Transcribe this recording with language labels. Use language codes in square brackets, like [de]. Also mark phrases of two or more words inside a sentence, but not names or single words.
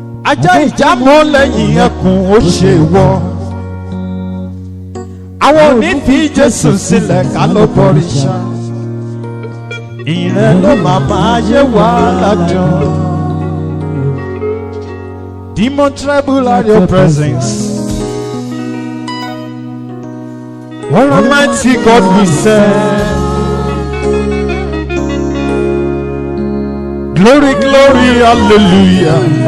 [yo] Ajá ìjà mọ́ lẹ́yìn ẹkùn ó ṣe wọ. Àwọn ò ní fi Jésù sílẹ̀ ká ló bọ̀rìṣà. Ìrẹ́ ló máa máa yé wa ládùn. [en] Demon tremble at your presence. What almighty God we serve. Glory, glory, hallelujah.